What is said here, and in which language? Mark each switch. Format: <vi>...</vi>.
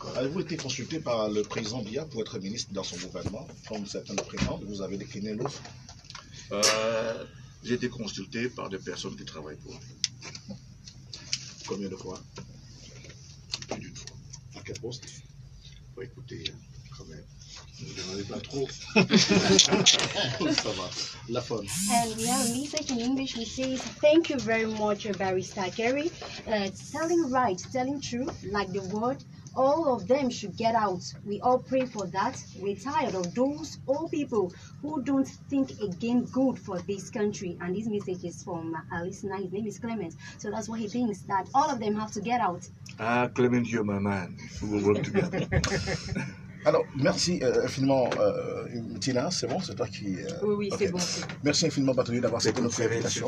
<fr>Avez-vous été consulté par le président Biya pour être ministre dans son gouvernement, comme certains le prétendent? Vous avez décliné l'offre? J'ai été consulté par des personnes qui travaillent pour lui. Combien de fois? Plus d'une fois. À quel poste? Bon, écoutez, quand même, ne me demandez pas trop. Ça va. La fun.</fr> <en>And we have a message in English which says, thank you very much, Barrister Kerry. Telling right, telling true, like the word, all of them should get out. We all pray for that. We're tired of those old people who don't think again good for this country. And this message is from a listener. His name is Clement. So that's what he thinks, that all of them have to get out. Ah, Clement, you're my man. We will work together.</en> <fr>Alors, merci infiniment, Tina, c'est bon, c'est toi qui... Oui, okay. c'est bon. Merci infiniment, Bâtonnier, d'avoir accepté notre invitation.</fr>